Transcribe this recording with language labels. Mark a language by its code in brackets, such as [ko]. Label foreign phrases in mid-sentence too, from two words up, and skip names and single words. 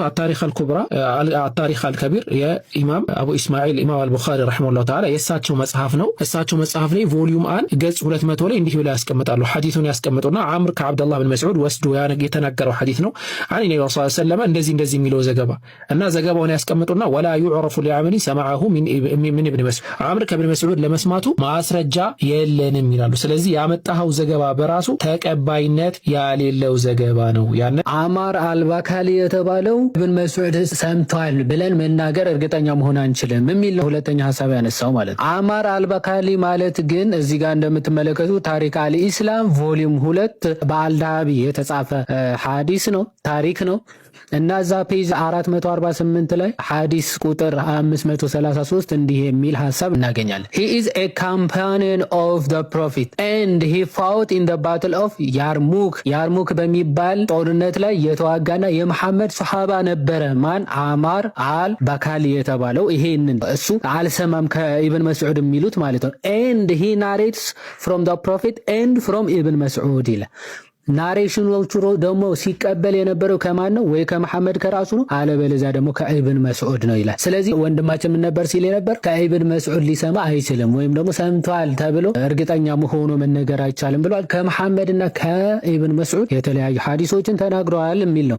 [am] አታሪክ አልኩብራ አታሪክ አልከቢር የኢማም አቡ ኢስማኤል ኢማም አልቡኻሪ [ar] رحمه الله تعالى [am] የእሳቸው መጽሐፍ ነው። እሳቸው መጽሐፍ ላይ ቮሊዩም 1 ገጽ 200 ላይ እንዲህ ብለው ያስቀምጣሉ። ሐዲሱን ያስቀምጡና አምር ከአብደላህ ብን መስዑድ ወስዶ የተናገረው ሐዲስ ነው። አን ነብዩ [ar] صلى الله عليه وسلم [am] እንደዚህ የሚለው ዘገባ እና ዘገባውን ያስቀምጡና ወላ [ar] يعرف لعمل سمعه من ابن مسعود [am] አምር ከብን መስዑድ ለመስማቱ ማስረጃ የለንም ይላሉ። ስለዚህ ያመጣው ዘገባ በራሱ ተቀባይነት ያሌለው ዘገባ ነው። ያን አማር አልባካሊ የተባለው ኢብን መስዑድ ሰምቷል ብለን መናገር እርግጠኛ መሆን አንችልም የሚል ነው ሁለተኛ ሐሳብ ያነሳው ማለት ነው። አማር አልባካሊ ማለት ግን እዚህ ጋር እንደምትመለከቱ ታሪክ አልኢስላም ቮሊዩም 2 በአልዳሃቢ የተጻፈ ሐዲስ ነው፣ ታሪክ ነው እና እዛ ፔጅ 448 ላይ ሐዲስ ቁጥር 533 እንዲህ የሚል ሐሳብ እናገኛለን። [en] he is a companion of the prophet and he fought in the battle of [am] ያርሙክ በሚባል ጦርነት ላይ የተዋጋና የመሐመድ ሱሐባ ነበረ። ማን? አማር አል ባካሊ የተባለው ይሄንን እሱ አልሰማም ከኢብን መስዑድ የሚሉት ማለት ነው። [en] and he narrates from the prophet and from [am] ኢብን መስዑድ ይላል። ናሬሽኖቹ ደግሞ ሲቀበል የነበረው ከማን ነው? ወይ ከመሐመድ ከራሱ ነው፣ አለበለዚያ ደግሞ ከኢብን መስዑድ ነው ይላል። ስለዚህ ወንድማችን ምን ነበር ሲል ነበር? ከኢብን መስዑድ ሊሰማ አይችልም ወይም ደግሞ ሰምቷል ተብሎ እርግጠኛ ሆኖ መነገር አይቻልም ብሏል። ከመሐመድና ከኢብን መስዑድ የተለያዩ ሐዲሶችን ተናግረዋል የሚል ነው።